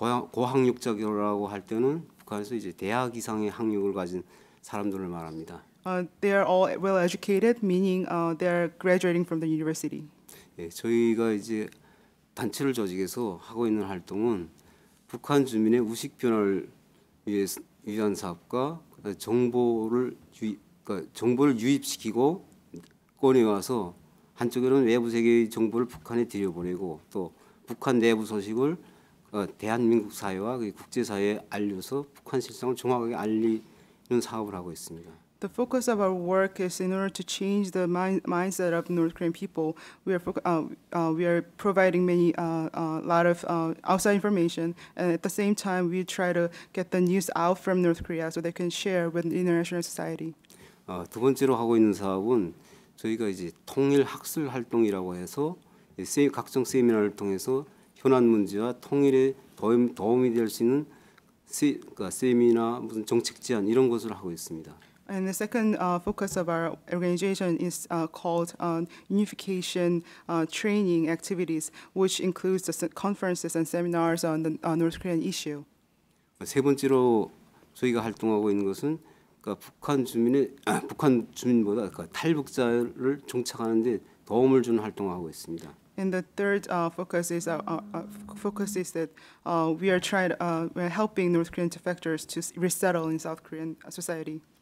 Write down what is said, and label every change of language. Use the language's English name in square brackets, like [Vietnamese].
[Korean] 고학력자라고 할 때는 북한에서 이제 대학 이상의 학력을 가진 사람들을 말합니다. [English] They are all well educated, meaning they are graduating from the university. [Korean] 예, 저희가 이제 단체를 조직해서 하고 있는 활동은 북한 주민의 우식 변화를 위한 사업과 정보를 유입시키고 꺼내와서 한쪽에는 외부 세계의 정보를 북한에 들여보내고 또 북한 내부 소식을 대한민국 사회와 국제사회에 알려서 북한 실상을 정확하게 알리는 사업을 하고 있습니다. [English] The focus of our work is in order to change the mindset of North Korean people. We are providing a lot of outside information, and at the same time, we try to get the news out from North Korea so they can share with the international society. [Korean] 두 번째로 하고 있는 사업은 저희가 이제 통일 학술 활동이라고 해서 각종 세미나를 통해서 현안 문제와 통일에 도움이 될 수 있는 세미나 무슨 정책 제안 이런 것을 하고 있습니다. [English] And the second focus of our organization is called unification training activities, which includes the conferences and seminars on the North Korean issue. [Korean] 세 번째로 저희가 활동하고 있는 것은 북한 주민보다 탈북자를 정착하는데 도움을 주는 활동을 하고 있습니다. [English] And the third focus is that we are helping North Korean defectors to resettle in South Korean society.